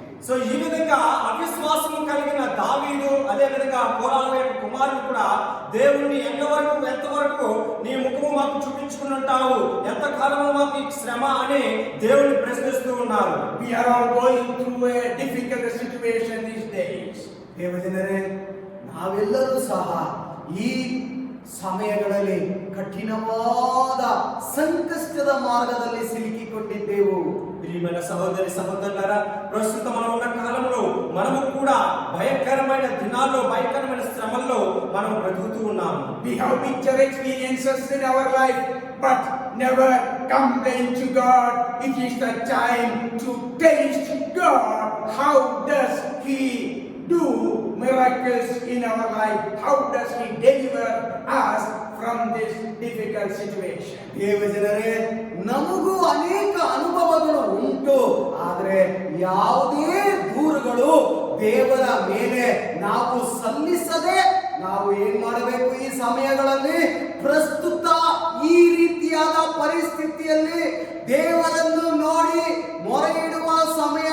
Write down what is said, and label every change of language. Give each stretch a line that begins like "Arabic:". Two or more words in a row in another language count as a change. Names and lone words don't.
Telugu: సో ఈ విధంగా అవిశ్వాసము కలిగిన దావీదు, అదే విధంగా కోరహు యొక్క కుమారుడు కూడా దేవుణ్ణి ఎంతవరకు నీ ముఖము మాకు చూపించుకుని ఉంటావు, ఎంతకాలము మాకు ఈ శ్రమ అని దేవుని ప్రశ్నిస్తూ ఉన్నారు.
English: We are all going through a difficult situation these days.
Kannada: ದೇವಜನರೇ, ನಾವೆಲ್ಲರೂ ಸಹ ಈ ಸಮಯಗಳಲ್ಲಿ ಕಠಿಣವಾದ ಸಂಕಷ್ಟದ ಮಾರ್ಗದಲ್ಲಿ ಸಿಲುಕಿಕೊಂಡಿದ್ದೆವು.
Telugu: ప్రియమైన సహోదరి సహోదరులారా, ప్రస్తుతం మనం ఉన్న కాలంలో మనము కూడా భయంకరమైన దినాల్లో, భయంకరమైన శ్రమల్లో మనం బ్రతుకుతూ ఉన్నాము.
English: We have bitter experiences in our life, but never complain to God. It is the time to taste God. How does He do miracles in our life? How does He deliver us from this difficult situation?
Kannada: ದೇವಜನರೇ, ನಮಗೂ ಅನೇಕ ಅನುಭವಗಳು ಉಂಟು. ಆದರೆ ಯಾವುದೇ ದೂರುಗಳು ದೇವರ ಮೇಲೆ ನಾವು ಸಲ್ಲಿಸದೆ ನಾವು ಏನ್ ಮಾಡಬೇಕು? ಈ ಸಮಯಗಳಲ್ಲಿ ಪ್ರಸ್ತುತ ಈ ರೀತಿಯಾದ ಪರಿಸ್ಥಿತಿಯಲ್ಲಿ ದೇವರನ್ನು ನೋಡಿ ಮೊರೆ ಇಡುವ ಸಮಯ.